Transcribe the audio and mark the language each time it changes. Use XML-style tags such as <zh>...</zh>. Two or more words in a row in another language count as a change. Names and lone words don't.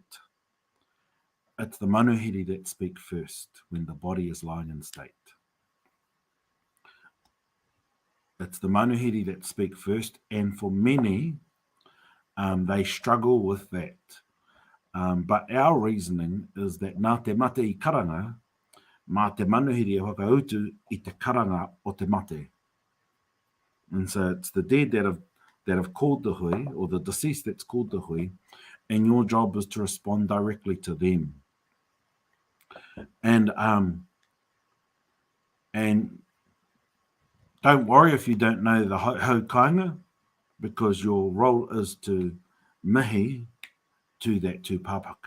<en>It's the manuhiri that speak first when the body is lying in state. It's the manuhiri that speak first, and for many, they struggle with that. But our reasoning is that</en> <mi>nā te mate I karanga, mā te manuhiri e whakautu I te karanga o te mate.</mi> <en>And so it's the dead that have called the hui, or the deceased that's called the hui, and your job is to respond directly to them. And don't worry if you don't know the haukainga, because your role is to mihi to that tūpāpaku.</en>